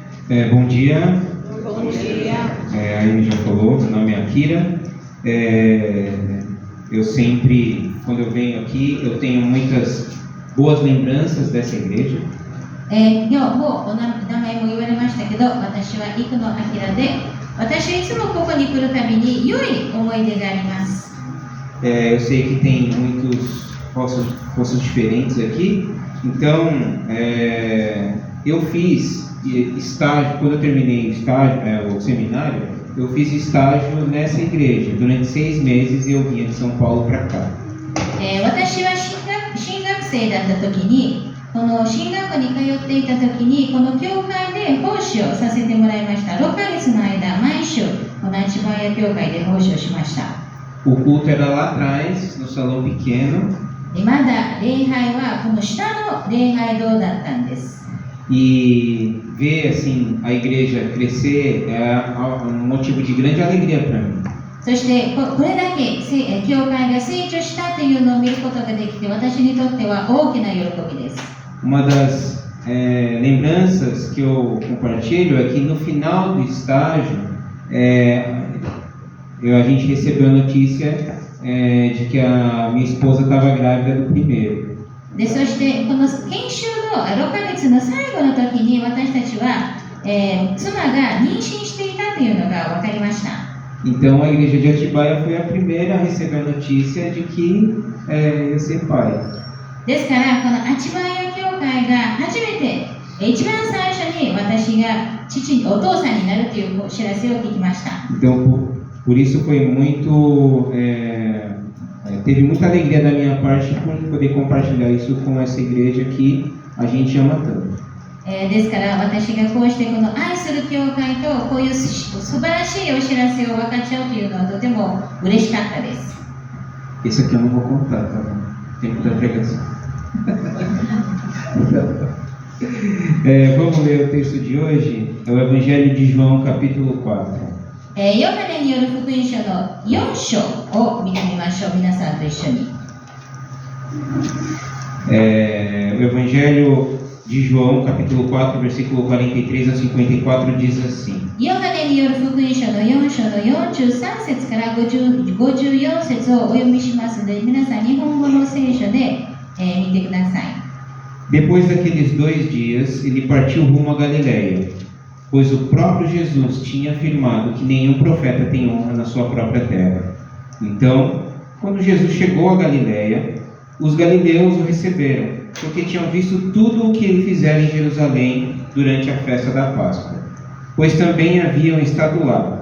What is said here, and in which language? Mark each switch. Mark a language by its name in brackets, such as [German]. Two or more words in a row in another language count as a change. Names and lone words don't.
[Portuguese] Bom dia. Bom dia. A Amy já falou, meu nome é Akira. Eu sempre, quando eu venho aqui, eu tenho muitas boas lembranças dessa igreja. [Japanese] 今日もお名前も言われましたけど、私は生野明で、私はいつもここに来るたびに良い思い出があります。 [Portuguese] Eu sei que tem muitos rostos diferentes aqui, então eu fiz estágio, quando eu terminei o seminário, eu fiz estágio nessa igreja. Durante 6 meses eu vinha de São Paulo para cá. [Japanese] 私は進学生だった時に、この進学校に通っていた時に、この教会で奉仕をさせてもらいました。6ヶ月の間、毎週この千葉屋教会で奉仕をしました。 [Portuguese] O culto era lá atrás, no salão pequeno. [Japanese] まだ礼拝はこの下の礼拝堂だったんです。 [Portuguese] E ver assim a igreja crescer é um motivo de grande alegria para mim. [Japanese] そしてこれだけ教会が成長したというのを見ることができて、私にとっては大きな喜びです。 [Portuguese] Uma das lembranças que eu compartilho é que no final do estágio a gente recebeu a notícia de que a minha esposa estava grávida do primeiro. [Japanese] でそしてこの研修の6ヶ月の最後の時に私たちは、妻が妊娠していたというのが分かりました。 [Portuguese] Então a igreja de Atibaia foi a primeira a receber a notícia de que ia ser pai. [Japanese] ですからこの千葉屋教会が初めて一番最初に私がお父さんになるというお知らせを聞きました。 [Portuguese] Então por isso foi muito teve muita alegria da minha parte por poder compartilhar isso com essa igreja que a gente ama tanto. [Japanese] ですから私がこうしてこの愛する教会とこういう素晴らしいお知らせを分かっちゃうというのはとても嬉しかったです。 [Portuguese] Isso aqui eu não vou contar, tá bom? Tempo da pregação. Vamos ler o texto de hoje, é o Evangelho de João, capítulo 4. [Japanese] ヨハネによる福音書の4章を見てみましょう。皆さんと一緒に。 [Portuguese] O Evangelho de João, capítulo 4, versículo 43 a 54 diz assim. [Japanese] ヨハネによる福音書の4章の43節から54節をお読みしますので、皆さん日本語の聖書で、見てください。 [Portuguese] Depois daqueles 2 dias, ele partiu rumo a Galiléia, pois o próprio Jesus tinha afirmado que nenhum profeta tem honra na sua própria terra. Então, quando Jesus chegou a Galiléia, os galileus o receberam, porque tinham visto tudo o que ele fizera em Jerusalém durante a festa da Páscoa, pois também haviam estado lá.